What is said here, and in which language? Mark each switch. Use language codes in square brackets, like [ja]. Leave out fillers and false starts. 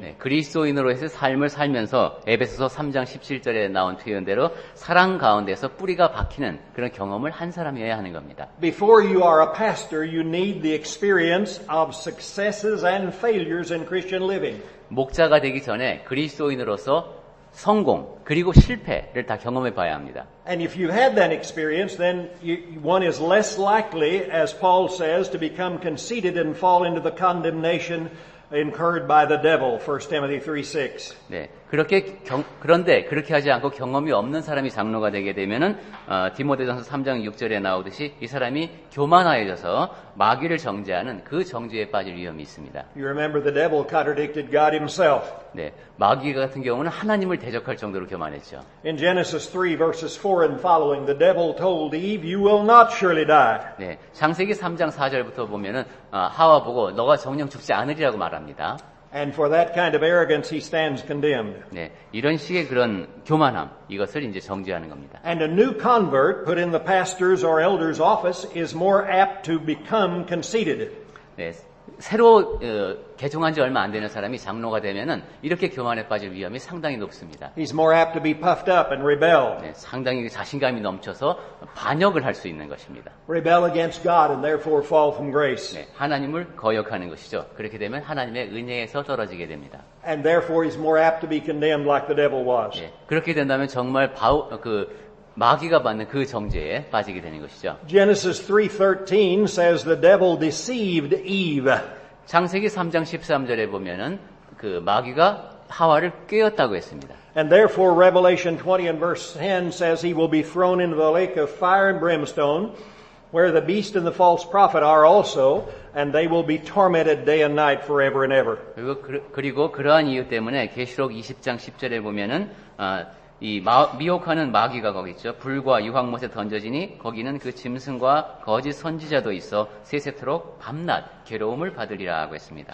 [ko] 네, 그리스도인으로서의 삶을 살면서 에베소서 3장 17절에 나온 표현대로 사랑 가운데서 뿌리가 박히는 그런 경험을 한 사람이어야 하는 겁니다. [en] Before you are a pastor, you need the experience of successes and failures in Christian living. [ko] 목자가 되기 전에 그리스도인으로서 성공 그리고 실패를 다 경험해 봐야 합니다. [en] And if you had that experience, then one is less likely, as Paul says, to become conceited and fall into the condemnation incurred by the devil, 1 Timothy 3:6. [ko] 네, 그런데 그렇게 하지 않고 경험이 없는 사람이 장로가 되게 되면은 디모데전서 3장 6절에 나오듯이 이 사람이 교만하여져서 마귀를 정죄하는 그 정죄에 빠질 위험이 있습니다. [en] You remember the devil contradicted God himself. [ko] 네, 마귀 같은 경우는 하나님을 대적할 정도로 교만했죠. [en] In Genesis 3 verses 4 and following, the devil told Eve, "You will not surely die." [ko] 네, 창세기 3장 4절부터 보면은 하와 보고 너가 정녕 죽지 않으리라고 말합니다. [en] And for that kind of arrogance he stands condemned. [ko] 네, 이런 식의 그런 교만함 이것을 이제 정죄하는 겁니다. [en] And a new convert put in the pastor's or elder's office is more apt to become conceited. [ko] 네, 새로 개종한 지 얼마 안 되는 사람이 장로가 되면은 이렇게 교만에 빠질 위험이 상당히 높습니다. [en] He's more apt to be puffed up and rebel. [ko] 네, 상당히 자신감이 넘쳐서 반역을 할 수 있는 것입니다. [en] Rebel against God and therefore fall from grace. [ko] 네, 하나님을 거역하는 것이죠. 그렇게 되면 하나님의 은혜에서 떨어지게 됩니다. [en] And therefore he's more apt to be condemned like the devil was. [ko] 네, 그렇게 된다면 정말 마귀가 받는 그 정죄에 빠지게 되는 것이죠. [en] Genesis 3:13 says the devil deceived Eve. [ko] 창세기 3장 13절에 보면은 그 마귀가 하와를 꾀었다고 했습니다. [en] And therefore Revelation 20 and verse 10 says he will be thrown into the lake of fire and brimstone, where the beast and the false prophet are also, and they will be tormented day and night forever and ever. [ko] 그리고 그러한 이유 때문에 계시록 20장 10절에 보면은 미혹하는 마귀가 거기 있죠. 불과 유황못에 던져지니 거기는 그 짐승과 거짓 선지자도 있어 세세토록 밤낮 괴로움을 받으리라 하고 했습니다.